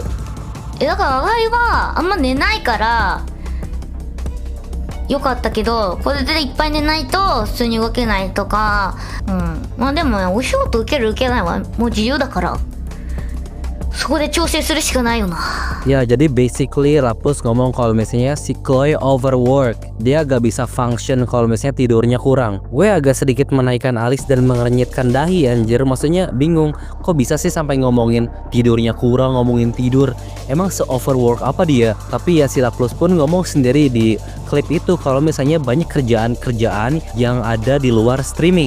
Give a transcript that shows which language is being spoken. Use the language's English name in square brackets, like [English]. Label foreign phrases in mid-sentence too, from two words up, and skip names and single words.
[Japanese] だから我が家はあんま寝ないからよかったけど、これでいっぱい寝ないと普通に動けないとか、まあでもね、お仕事受ける受けないはもう自由だから、そこで調整するしかないよな。 [Indonesian] Ya, jadi basically Rapus ngomong kalau misalnya si Chloe overwork, dia gak bisa function kalau misalnya tidurnya kurang. Gue agak sedikit menaikkan alis dan mengernyitkan dahi anjir, maksudnya bingung, kok bisa sih sampai ngomongin tidurnya kurang, ngomongin tidur. Emang se-overwork apa dia? Tapi ya si Rapus pun ngomong sendiri di klip itu kalau misalnya banyak kerjaan-kerjaan yang ada di luar streaming.